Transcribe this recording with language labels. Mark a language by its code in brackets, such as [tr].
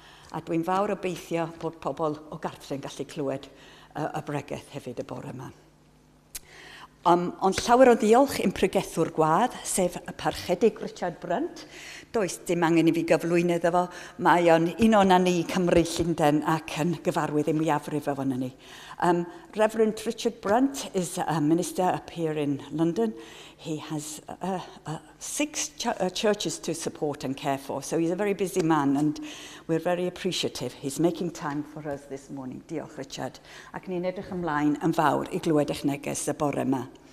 [cy] A dwi'n fawr obeithio bod pobl o gartre'n gallu clywed y bregaeth hefyd y bore yma. Ond llawer o ddiolch i'n pregethwr gwadd, sef y parchedig Richard Brunt. Does dim angen I fi gyflwyno iddo fo. Mae o'n un o'na ni Cymru Llundain ac yn gyfarwydd I mwyafrif efo ni. [en] Reverend Richard Brunt is a minister up here in London. He has 6 churches to support and care for, so he's a very busy man and we're very appreciative. He's making time for us this morning. [cy] Diolch, Richard. Ac ni'n edrych ymlaen yn fawr I glywed eich neges y bore yma.